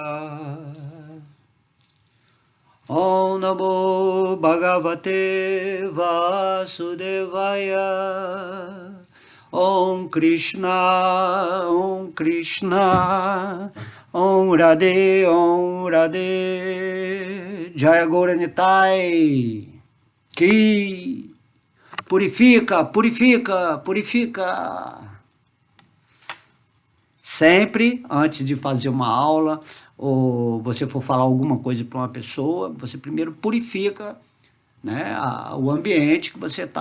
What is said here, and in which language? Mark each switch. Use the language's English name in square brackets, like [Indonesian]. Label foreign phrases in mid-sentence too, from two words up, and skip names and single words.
[Sanskrit] ॐ नमो भगवते वासुदेवाय. ॐ कृष्ण, ॐ कृष्ण, ॐ राधे, ॐ राधे, जय गौर निताई, [Portuguese] que purifica, purifica, purifica. Sempre, antes de fazer uma aula, ou você for falar alguma coisa para uma pessoa, você primeiro purifica, né, o ambiente que você está.